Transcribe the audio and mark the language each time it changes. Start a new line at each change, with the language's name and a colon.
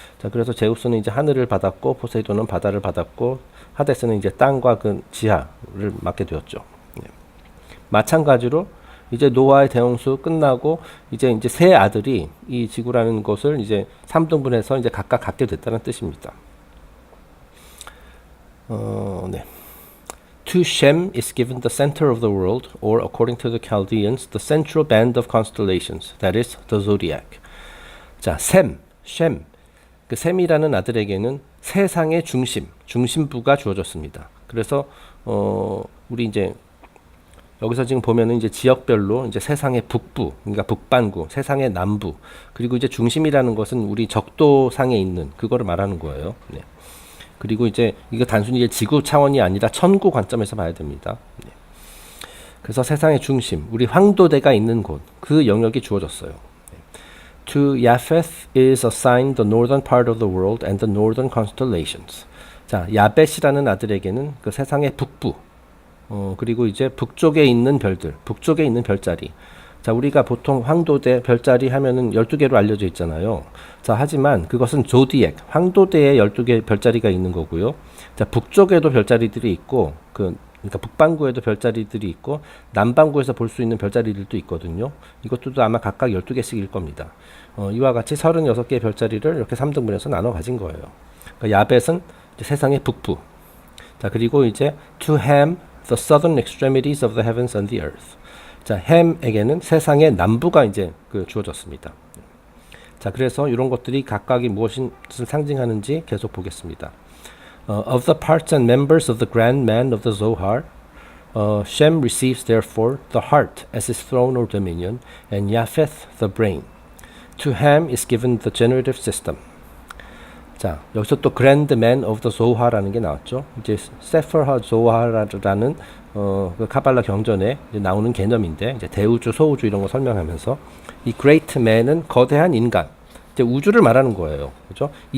Korean: 자, 그래서 제우스는 이제 하늘을 받았고 포세이돈은 바다를 받았고 하데스는 이제 땅과 그 지하를 맡게 되었죠. 네. 마찬가지로 이제 노아의 대홍수 끝나고 이제 세 아들이 이 지구라는 것을 이제 3등분해서 이제 각각 갖게 됐다는 뜻입니다. 네.
English: To Shem is given the center of the world, or according to the Chaldeans, the central band of constellations, that is, the zodiac.
Korean: 자, 셈, 그 셈이라는 아들에게는 세상의 중심부가 주어졌습니다. 그래서 우리 이제 여기서 지금 보면은 이제 지역별로 이제 세상의 북부, 그러니까 북반구, 세상의 남부, 그리고 이제 중심이라는 것은 우리 적도상에 있는 그거를 말하는 거예요. 네. 그리고 이제 이거 단순히 지구 차원이 아니라 천구 관점에서 봐야 됩니다. 네. 그래서 세상의 중심, 우리 황도대가 있는 곳, 그 영역이 주어졌어요. 네.
English: To Japheth is assigned the northern part of the world and the northern constellations.
Korean: 자, 야벳이라는 아들에게는 그 세상의 북부, 그리고 이제 북쪽에 있는 별들, 북쪽에 있는 별자리. 자, 우리가 보통 황도대 별자리 하면은 12개로 알려져 있잖아요. 자, 하지만 그것은 조디액, 황도대에 12개 별자리가 있는 거고요. 자, 북쪽에도 별자리들이 있고, 그러니까 북반구에도 별자리들이 있고, 남반구에서 볼 수 있는 별자리들도 있거든요. 이것도 아마 각각 12개씩일 겁니다. 이와 같이 36개의 별자리를 이렇게 3등분해서 나눠 가진 거예요. 그러니까 야벳은 이제 세상의 북부. 자, 그리고 이제
English: to Ham, the southern extremities of the heavens and the earth.
Korean: 자, 햄에게는 세상의 남부가 이제 주어졌습니다. 자, 그래서 이런 것들이 각각이 무엇을 상징하는지 계속 보겠습니다.
English: Of the parts and members of the grand man of the Zohar, Shem receives therefore the heart as his throne or dominion, and Japheth the brain. To Ham is given the generative system.
Korean: 자, 여기서 또 Grand Man of the Zohar라는 게 나왔죠. 이제 세퍼하 조하라라는 그 카발라 경전에 이제 나오는 개념인데, 이제 대우주, 소우주 이런 거 설명하면서 이 Great Man은 거대한 인간, 이제 우주를 말하는 거예요. 그죠?